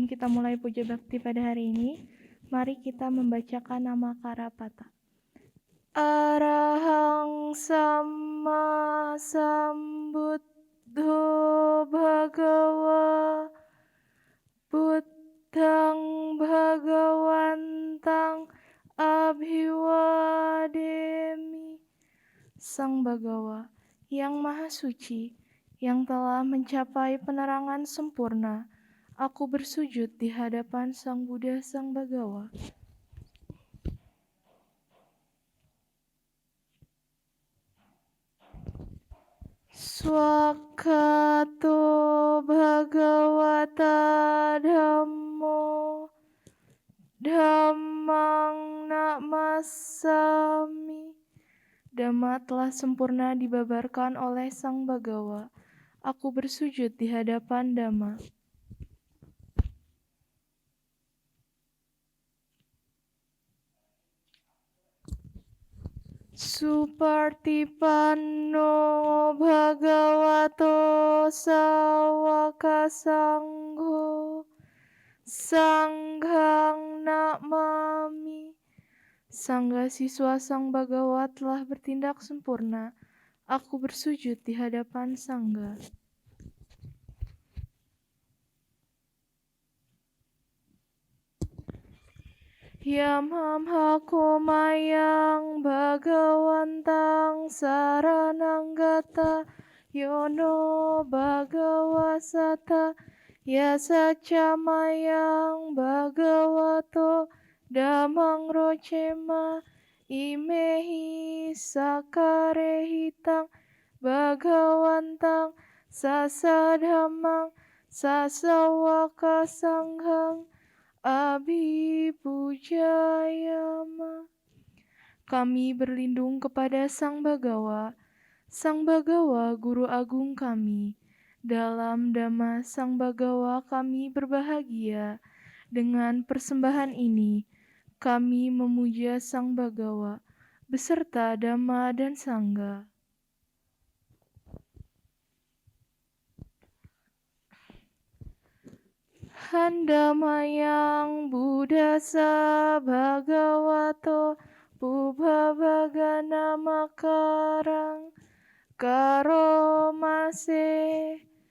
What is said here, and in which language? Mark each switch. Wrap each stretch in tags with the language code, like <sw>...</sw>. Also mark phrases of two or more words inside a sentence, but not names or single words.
<id>kita mulai puja bakti pada hari ini, mari kita membacakan nama Karapata.</id> <pi>Arahang Sama Sambuddho Bhagawa Buddhang Bhagawantang Abhiwademi.</pi> <id>Sang Bagawa, yang Maha Suci, yang telah mencapai penerangan sempurna, aku bersujud di hadapan Sang Buddha Sang Bagawa.</id> <pi>Swakato Bhagavata Dhammo Dhammang Namasami.</pi> <id>Dhamma telah sempurna dibabarkan oleh Sang Bagawa. Aku bersujud di hadapan Dhamma.</id> <pi>Supartipanno Bhagavato Sawaka Sangho Sanghang Namami.</pi> <id>Sangga siswa Sang Bagawa telah bertindak sempurna. Aku bersujud di hadapan Sangga.</id> <pi>Yamham hakumayang Bhagawantang Sarananggata Yono Bhagawasata Yasacamayang Bhagavato Damang Rocema Imehi Sakarehitang Bhagawantang Sasadhamang Sasawaka Sanghang Abhipujayama.</pi> <id>Kami berlindung kepada Sang Bagawa Guru Agung kami. Dalam Dhamma Sang Bagawa kami berbahagia. Dengan persembahan ini, kami memuja Sang Bagawa beserta Dhamma dan Sangha.</id> <pi>Handamayang Buddhasa Bhagavato Pubhavagana Makarang Karomase.</pi>